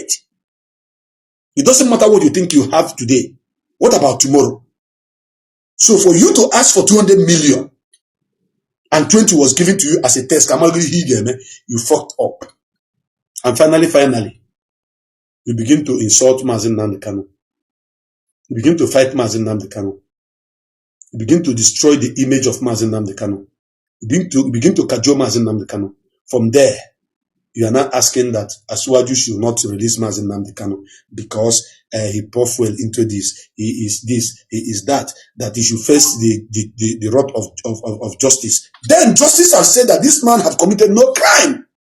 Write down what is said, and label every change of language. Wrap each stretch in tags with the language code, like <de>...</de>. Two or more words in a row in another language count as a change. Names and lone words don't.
<en>It doesn't matter what you think you have today. What about tomorrow? So for you to ask for 200 million and 20 was given to you as a test, you fucked up. And finally, you begin to insult Mazi Nnamdi Kanu. You begin to fight Mazi Nnamdi Kanu. You begin to destroy the image of Mazi Nnamdi Kanu. You begin to cajole Mazi Nnamdi Kanu. From there, you are now asking that Asuwaju should not release Mazi Nnamdi Kanu because he poured fuel into this. He is this. He is that. That he should face the wrath of justice. Then justice has said that this man have committed no crime.</en>